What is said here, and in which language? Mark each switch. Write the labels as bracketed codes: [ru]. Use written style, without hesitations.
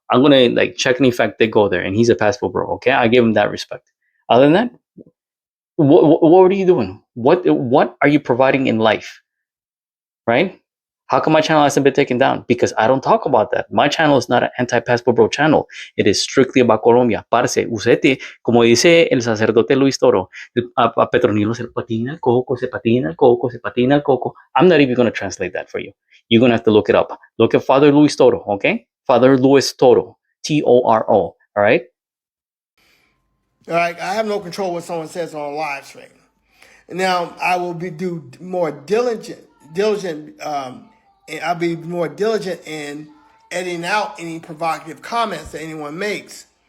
[en] I'm gonna like check and in fact they go there, and he's a passport bro. Okay, I give him that respect. Other than that, what are you doing? What are you providing in life? Right? How come my channel hasn't been taken down? Because I don't talk about that. My channel is not an anti-passport bro channel. It is strictly about Colombia. [es] Parce, usted, como dice el sacerdote Luis Toro, a Petronilo se patina el coco, se patina el coco, se patina el coco. [en] I'm not even going to translate that for you. You're going to have to look it up. Look at Father Luis Toro, okay? Father Luis Toro, Toro, all right? All right, I have no control what someone says on a live stream. Now I will do more diligent, and I'll be more diligent in editing out any provocative comments that anyone makes.